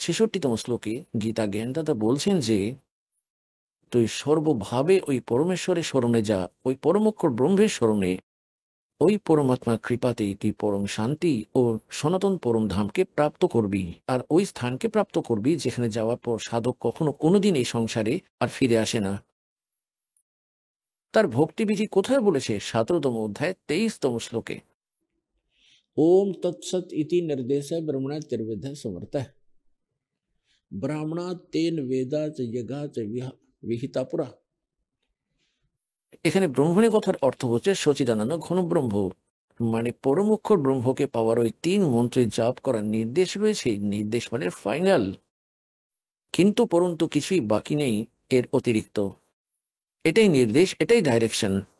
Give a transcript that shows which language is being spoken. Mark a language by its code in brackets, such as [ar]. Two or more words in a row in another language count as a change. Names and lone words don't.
[bn] 66তম শ্লোকে গীতা জ্ঞানদাতা বলছেন যে তুই সর্বভাবে ওই পরমেশ্বরের স্মরণে যা, ওই পরমক্ষর ব্রহ্মের স্মরণে, ওই পরমাত্মার কৃপাতেই তুই পরম শান্তি ও সনাতন পরম ধামকে প্রাপ্ত করবি, আর ওই স্থানকে প্রাপ্ত করবি যেখানে যাওয়ার পর সাধক কখনো কোনোদিন এই সংসারে আর ফিরে আসে না। তার ভক্তিবিধি কোথায় বলেছে? 17তম অধ্যায় 23তম শ্লোকে। [sa] ओम तत्सत इति निर्देश ब्रह्मणा त्रिविध समर्थ ब्राह्मणा तेन वेदा च यज्ञा च विहिता पुरा। [bn] এখানে ব্রহ্মণী কথার অর্থ হচ্ছে সচিদানন্দ ঘন ব্রহ্ম, মানে পরমক্ষর ব্রহ্মকে পাওয়ার ওই 3 মন্ত্রে জাপ করার নির্দেশ রয়েছে। নির্দেশ মানে ফাইনাল, কিন্তু পরন্তু কিছুই বাকি নেই এর অতিরিক্ত। এটাই নির্দেশ, এটাই ডাইরেকশন।